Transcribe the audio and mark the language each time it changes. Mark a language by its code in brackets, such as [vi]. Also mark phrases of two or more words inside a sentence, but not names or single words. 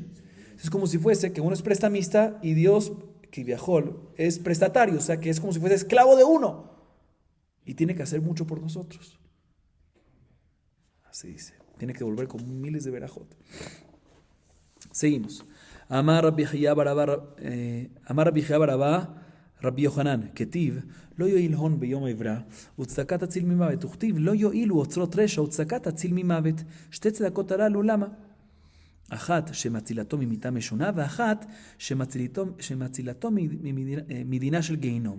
[es] Es como si fuese que uno es prestamista y Dios, que viajó, es prestatario, o sea que es como si fuese esclavo de uno y tiene que hacer mucho por nosotros. Así dice, tiene que devolver con miles de verajot. Seguimos. [he] אמר רבי חייא בר אבא רבי יוחנן, כתיב, לא יועיל הון ביום עברה, וצדקה תציל ממוות. וכתיב, לא יועילו אוצרות רשע, וצדקה תציל ממוות. שתי צדקות הללו, למה? אחת שמצילתו ממיתה משונה, ואחת שמצילתו מדינה של גיהינום.